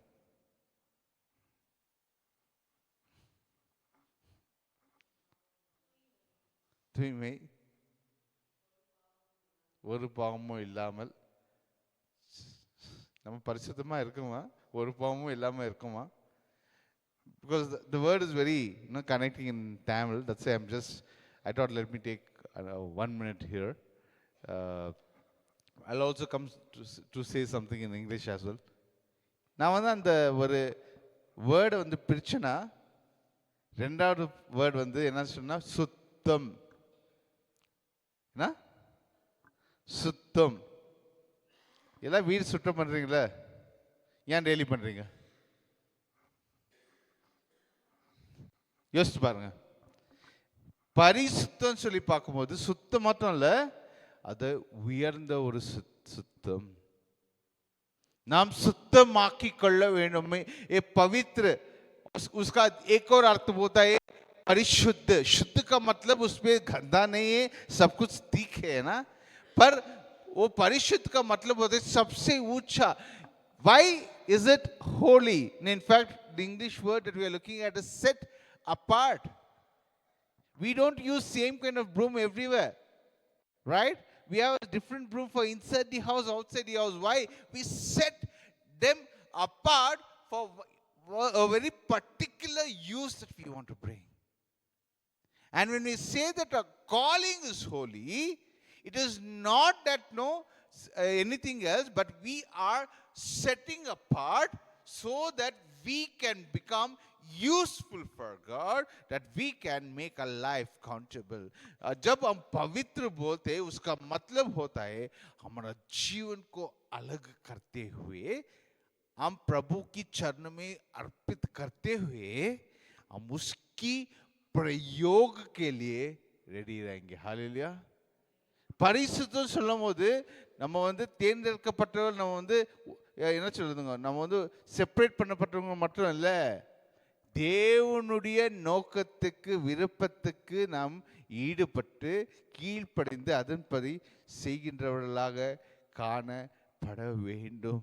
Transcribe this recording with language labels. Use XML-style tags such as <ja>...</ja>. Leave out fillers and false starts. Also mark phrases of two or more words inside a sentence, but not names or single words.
<ta>தூய்மை, ஒரு பாவமும் இல்லாமல். நம்ம பரிசுத்தமா இருக்குமா? ஒரு பாவமும் இல்லாம இருக்குமா?</ta> <en>Because the word is very connecting in Tamil. That's why I thought let me take 1 minute here. I'll also come to say something in English as well.</en> <ta>நான் வந்து அந்த ஒரு வேர்டை வந்து பிரிச்சேன்னா, ரெண்டாவது வேர்டு வந்து என்ன சொன்னா, சுத்தம். என்ன சுத்தம்? எல்லாம் வீடு சுத்தம் பண்றீங்களா? ஏன் டெய்லி பண்றீங்க? யோசிச்சு பாருங்க. பரிசுத்தம் சொல்லி பார்க்கும்போது சுத்தம் மட்டும் இல்ல, அது உயர்ந்த ஒரு சுத்தம். நாம் சுத்தமாக்கி கொள்ள வேண்டும்.</ta> <hi>ये पवित्र, उसका एक और अर्थ होता है परिशुद्ध. शुद्ध का मतलब उसमें गंदा नहीं है, सब कुछ ठीक है ना, पर वो परिशुद्ध का मतलब होता है सबसे ऊंचा.</hi> <en>Why is it holy? In fact, the English word that we are looking at is set apart. We don't use same kind of broom everywhere, right? We have a different broom for inside the house, outside the house. Why? We set them apart for a very particular use that we want to bring. And when we say that our calling is holy, it is not that anything else, but we are setting apart so that we can become useful for God, that we can make a life countable.</en> <hi>जब हम पवित्र बोलते हैं उसका मतलब होता है हमारा जीवन को अलग करते हुए, हम प्रभु की चरण में अर्पित करते हुए हम उसकी प्रयोग के लिए ரெடி रहेंगे. हालेलुया.</hi> <ta>பரிசுத்தம் சொல்லும் போது நம்ம வந்து தேர்ந்தெடுக்கப்பட்டவர்கள், நம்ம வந்து என்ன சொல்லுதுங்க, நம்ம வந்து செப்பரேட் பண்ணப்பட்டவங்க மட்டும் இல்லை, தேவனுடைய நோக்கத்துக்கு விருப்பத்துக்கு நாம் ஈடுபட்டு கீழ்ப்படிந்து அதன்படி செய்கின்றவர்களாக காணப்பட வேண்டும்.</ta>